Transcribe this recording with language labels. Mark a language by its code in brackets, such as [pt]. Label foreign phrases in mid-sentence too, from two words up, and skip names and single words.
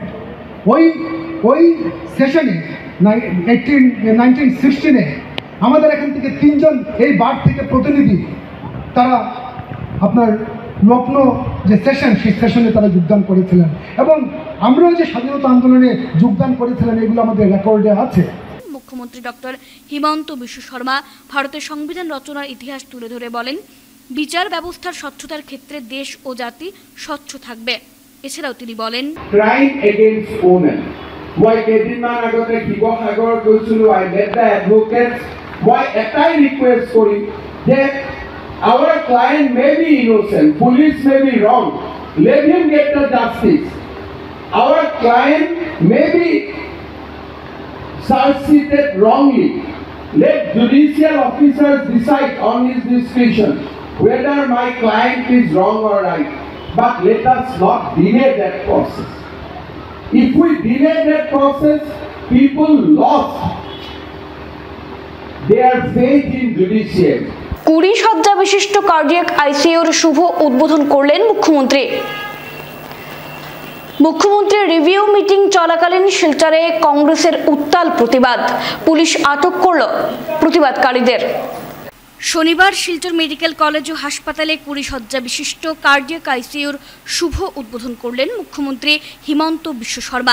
[bn] ওই সেশনে 1916-এ আমাদের এখান থেকে 3 জন এই বার থেকে প্রতিনিধি, তারা আপনার লখনৌ যে সেশন, সেই সেশনে তারা যোগদান করেছিলেন এবং আমরাও যে স্বাধীনতা আন্দোলনে যোগদান করেছিলেন এগুলো আমাদের রেকর্ডে আছে। মুখ্যমন্ত্রী ডক্টর হিমন্ত বিশ্ব শর্মা ভারতের সংবিধান রচনার ইতিহাস তুলে ধরে বলেন, বিচার ব্যবস্থার স্বচ্ছতার ক্ষেত্রে দেশ ও জাতি স্বচ্ছ থাকবে। এছাড়াও তিনি বলেন, [en] crime against women, [as] মই কেইদিনমান আগতে শিৱসাগৰ গৈছিলো, [en] I met the advocates. [as] মই এটাই রিকোয়েস্ট করি যে [en] our client may be innocent, police may be wrong, let him get the justice. Our client may be charged wrongly, let judicial officers decide on his discretion whether my client is wrong or right, but let us not delay that process. If we delay that process, people lost their faith in judiciary. [bn] 20 শয্যা বিশিষ্ট [en] cardiac ICU [bn] শুভ উদ্বোধন করলেন মুখ্যমন্ত্রী। মুখ্যমন্ত্রীর [en] review meeting [bn] চলাকালীন শিলচরে কংগ্রেসের উত্তাল প্রতিবাদ, পুলিশ আটক করল প্রতিবাদকারীদের। শনিবার শিলচর মেডিকেল কলেজ ও হাসপাতালে 20 শয্যা বিশিষ্ট [en] cardiac ICU [bn] শুভ উদ্বোধন করলেন মুখ্যমন্ত্রী হিমন্ত বিশ্ব শর্মা।